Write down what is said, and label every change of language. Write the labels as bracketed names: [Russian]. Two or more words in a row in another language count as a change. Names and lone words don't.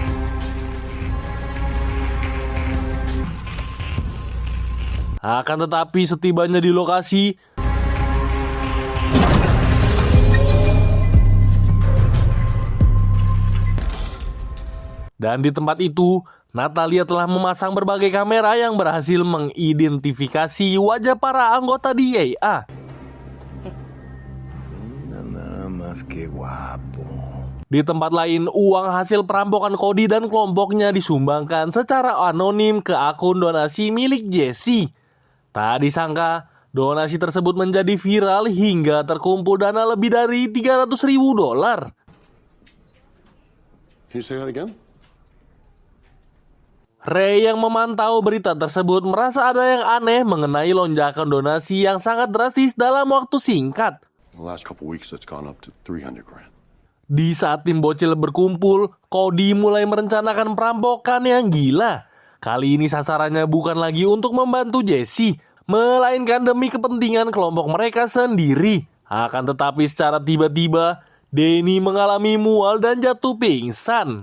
[Indonesian] Akan tetapi setibanya di lokasi, dan di tempat itu, Natalia telah memasang berbagai kamera yang berhasil mengidentifikasi wajah para anggota di AA. [Spanish] Nada más que guapo. [Indonesian] Di tempat lain, uang hasil perampokan Cody dan kelompoknya disumbangkan secara anonim ke akun donasi milik Jesse. Tak disangka, donasi tersebut menjadi viral hingga terkumpul dana lebih dari $300.000. [English] Can you say that again? [Indonesian] Ray yang memantau berita tersebut merasa ada yang aneh mengenai lonjakan donasi yang sangat drastis dalam waktu singkat. [English] The last couple weeks, it's gone up to $300 grand. [Indonesian] Di saat tim bocil berkumpul, Cody mulai merencanakan perampokan yang gila. Kali ini sasarannya bukan lagi untuk membantu Jesse, melainkan demi kepentingan kelompok mereka sendiri. Akan tetapi secara tiba-tiba, Danny mengalami mual dan jatuh pingsan.